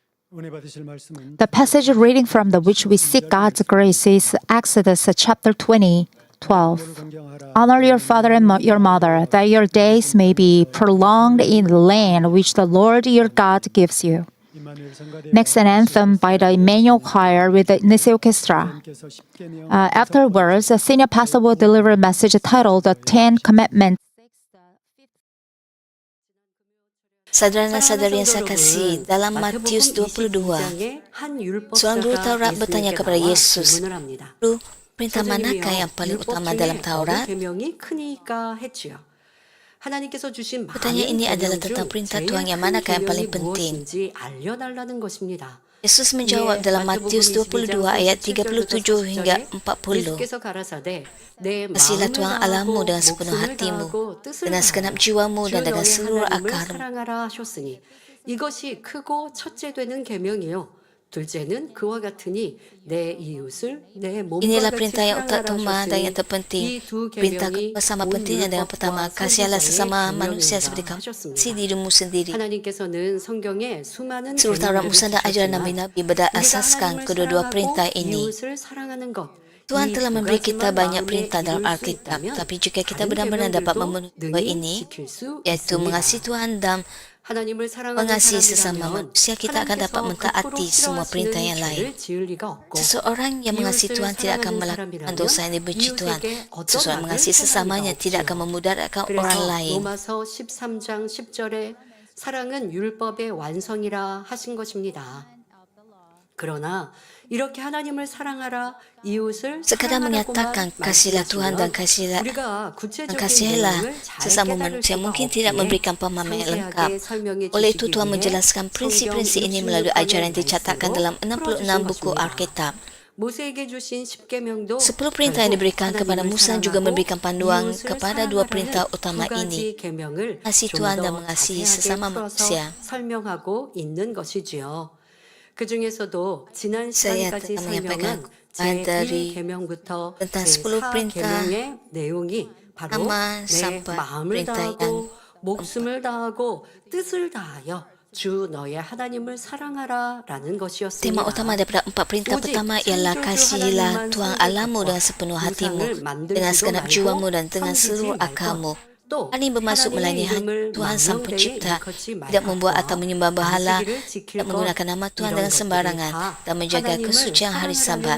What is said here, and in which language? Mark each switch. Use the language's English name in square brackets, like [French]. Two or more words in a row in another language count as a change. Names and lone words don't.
[Korean] 은혜 받으실 말씀은 [English] The passage reading from the which we seek God's grace is Exodus chapter 20, 12. [Korean] 존경하라. [English] Honor your father and your mother, that your days may be prolonged in the land which the Lord your God gives you. [Korean] 임마누엘 성가대 [English] Next, an anthem by the Emmanuel Choir with the Nisi Orchestra. [Korean] 께서 십계명 [English] Afterwards, a senior pastor will deliver a message titled The Ten Commandments. [Malay] Saudara dan saudari yang saya kasih, dalam Matius 22, seorang guru Taurat bertanya kepada Yesus, "Guru, perintah manakah yang paling utama dalam Taurat?" Pertanyaan ini adalah tentang perintah Tuhan yang manakah yang paling penting. Yesus menjawab dalam Matius 22 ayat 37 hingga 40. Kasihlah Tuhan Allahmu dengan sepenuh hatimu, dengan segenap jiwamu dan dengan seluruh akarmu. [Korean] 이것이 크고 첫째 되는 계명이요. 둘째는 그와 같으니 내 이웃을 내 몸과 [Malay] Inilah [Korean] 같이 [Malay] perintah yang utama dan yang [Korean] 사랑하라 [Malay] terpenting. [Korean] 하셨으니 이 두 [Malay] Perintah [Korean] 계명이 [Malay] kedua sama [Korean] 온 [Malay] pentingnya dengan [Korean] 율법과 [Malay] pertama, kasihilah sesama [Korean] 선지자의 [Malay] manusia seperti [Korean] 계명이라 [Malay] kamu [Korean] 하셨습니다. [Malay] kasih dirimu sendiri. [Korean] 하나님께서는 성경에 수많은 [Malay] Seluruh Taurat [Korean] 계명들을 [Malay] Musa dan ajaran [Korean] 주셨지만 [Malay] Nabi-Nabi [Korean] 우리가 [Malay] berdasarkan [Korean] 하나님을 [Malay] kedua-dua [Korean] 사랑하고 [Malay] perintah ini. [Korean] 이웃을 사랑하는 것, [Malay] Tuhan [Korean] 이 [Malay] telah [Korean] 두 [Malay] memberi kita [Korean] 가지만 [Malay] banyak [Korean] 마음에 [Malay] perintah dalam [Korean] 이룰 수 [Malay] Alkitab, [Korean] 있다면 [Malay] tapi jika kita [Korean] 다른 [Malay] benar-benar dapat [Korean] 계명들도 [Malay] memenuhi dua [Korean] 능히 [Malay] ini, [Korean] 지킬 수 [Malay] yaitu [Korean] 있습니다. [Malay] mengasihi Tuhan dan [Korean] 하나님을 사랑하는 mengasihi sesama 사람이라면 [Malay] manusia, kita akan dapat mentaati semua perintah yang lain. [Korean] 죄를 지을 리가 없고 [Malay] Seseorang yang mengasihi [Korean] 이웃을 [Malay] Tuhan tidak akan [Korean] 사랑하는 [Malay] melakukan dosa yang dibenci Tuhan. [Korean] 이웃에게 어떤 [Malay] Seseorang [Korean] 악을 [Malay] mengasihi sesamanya [Korean] 행할 리가 [Malay] tidak akan [Korean] 없지요. [Malay] memudaratkan orang [Korean] 그래서 [Malay] lain. [Korean] 로마서 13장 10절에 사랑은 율법의 완성이라 하신 것입니다. 그러나 이렇게 하나님을 사랑하라, 이웃을 [Malay] Sekadar menyatakan [Korean] 사랑하라고만 [Malay] kasihlah Tuhan dan [Korean] 말씀하시면 우리가 구체적인 [Malay] kasihilah [Korean] 내용을 잘 [Malay] sesama [Korean] 깨달을 [Malay] manusia [Korean] 수가 [Malay] mungkin tidak [Korean] 없기에 [Malay] memberikan pemahaman yang lengkap. [Korean] 상세하게 설명해 [Malay] Oleh itu [Korean] 주시기 [Malay] Tuhan [Korean] 위해 [Malay] menjelaskan prinsip-prinsip ini melalui ajaran yang dicatatkan dalam 66 buku Alkitab. [Korean] 모세에게 주신 10계명도 [Malay] 10 perintah yang diberikan kepada Musa juga memberikan panduan kepada dua perintah utama ini, mengasihi Tuhan dan mengasihi sesama manusia. [Korean] 설명하고 있는 것이지요. 그 중에서도 지난 [Malay] Saya [Korean] 시간까지 [Malay] telah menyampaikan [Korean] 설명한 [Malay] dari [Korean] 제1계명부터 [Malay] tentang 10 perintah [Korean] 제4계명의 내용이 바로 [Malay] pertama [Korean] 내 [Malay] sampai [Korean] 마음을 [Malay] perintah yang [Korean] 다하고 목숨을 다하고 뜻을 다하여 주 너의 하나님을 사랑하라라는 것이었습니다. [Malay] Tema utama daripada 4 perintah pertama ialah kasihilah Tuhan Allahmu dengan sepenuh hatimu, dengan segenap jiwamu dan dengan seluruh akalmu. Hal ini bermaksud melayani Tuhan Sang Pencipta, tidak membuat atau menyembah berhala, tidak menggunakan nama Tuhan dengan sembarangan, dan menjaga kesucian hari Sabat.